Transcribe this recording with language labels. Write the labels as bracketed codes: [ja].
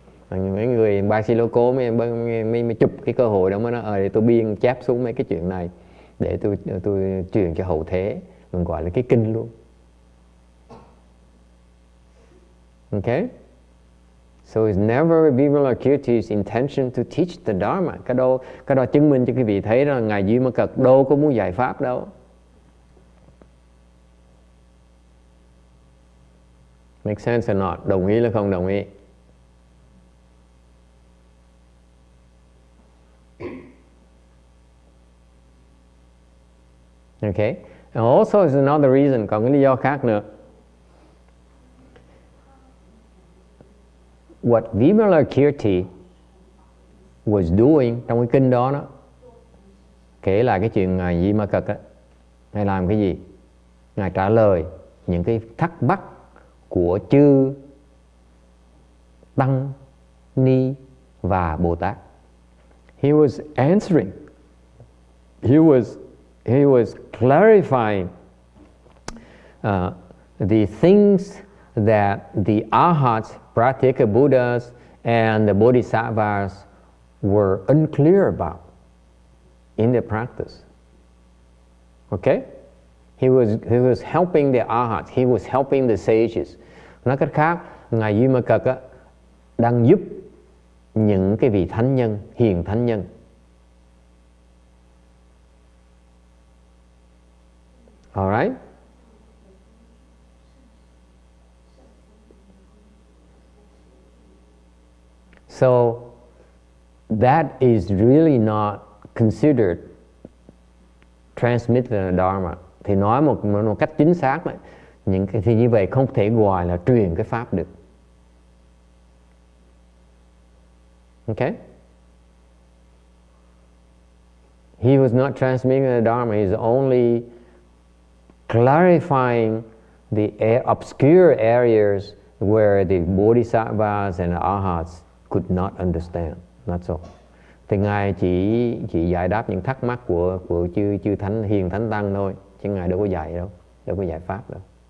[vi] Mấy người bác sĩ lô cố mới chụp cái cơ hội đó, mới nói để tôi biên chép xuống mấy cái chuyện này để tôi truyền cho hậu thế, mình gọi là cái kinh luôn. [en] Okay? So it's never Vimalakirti's intention to teach the Dharma. [vi] Cái đó chứng minh cho quý vị thấy là ngài Vimalakirti đâu có muốn dạy pháp đâu. [en] Make sense or not? [vi] Đồng ý là không đồng ý? [en] Okay. And also is another reason, [vi] còn cái lý do khác nữa. [en] What Vimalakirti was doing [vi] trong cái kinh đó, kể lại cái chuyện ngài Vimalakirti ngài làm cái gì? Ngài trả lời những cái thắc mắc của chư Tăng, Ni và Bồ Tát. [en] He was answering. He was clarifying the things that the Arhats, Pratyeka Buddhas, and the Bodhisattvas were unclear about in their practice. Okay? He was helping the Arhats. He was helping the sages. [vi] Nói cách khác, ngài Vimalakirti đang giúp những cái vị thánh nhân, hiền thánh nhân. [en] All right? So that is really not considered transmitted the Dharma. [vi] Thì nói một cách chính xác đấy, thì như vậy không thể gọi là truyền cái pháp được. [en] Okay? He was not transmitting the Dharma. He's only clarifying the obscure areas where the Bodhisattvas and the Arhats could not understand. That's all. [vi] Thì ngài chỉ giải đáp những thắc mắc của chư thánh hiền thánh tăng thôi, chứ ngài đâu có dạy đâu, đâu có dạy pháp đâu.